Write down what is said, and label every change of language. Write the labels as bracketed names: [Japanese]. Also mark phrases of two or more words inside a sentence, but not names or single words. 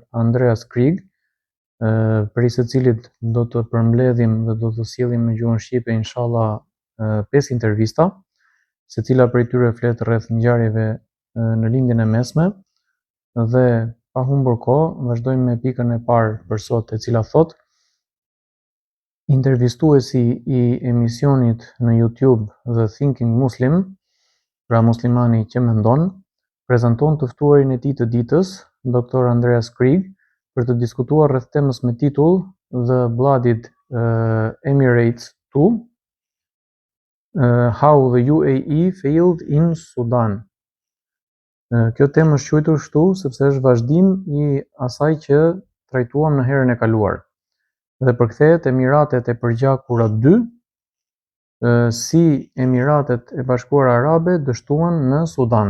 [Albanian] Andreas Krieg, prej së cilit do të përmbledhim dhe do të sjellim në gjuhën shqipe inshallah 5 intervista, secila prej tyre flet rreth ngjarjeve në lindjen e mesme, dhe pa humbur kohë vazhdojmë me pikën e parë për sot, e cila thot: intervistuesi i emisionit në YouTube The Thinking Muslim, pra muslimani që mendon, prezanton të ftuarin e tij të ditës, Dr. Andreas Krieg, për të diskutuar rreth temës me titull The Blooded Emirates 2, How the UAE Failed in Sudan. Kjo temë është quajtur kështu sepse është vazhdim i asaj që trajtuam në herën e kaluar dhe përkthehet Emiratet e Përgjakura 2, si Emiratet e Bashkuara Arabe dështuan në Sudan.